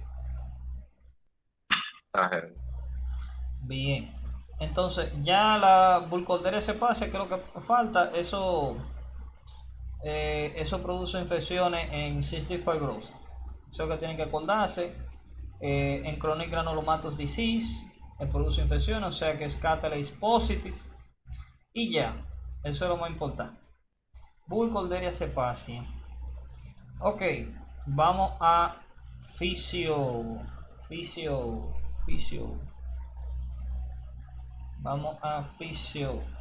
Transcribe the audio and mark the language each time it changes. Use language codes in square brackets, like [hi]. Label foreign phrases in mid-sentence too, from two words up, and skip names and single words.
[es] Ajá. Bien. Entonces, ya la Burkholderia cepacia, que es lo que falta, eso produce infecciones en [en] cystic fibrosis. [es] Eso que tienen que acordarse. En [en] chronic granulomatous disease, [es] produce infecciones, o sea que es [en] catalase positive. [es] Y ya, eso es lo más importante. Burkholderia cepacia. Ok, vamos a fisio. Vamos a fisio.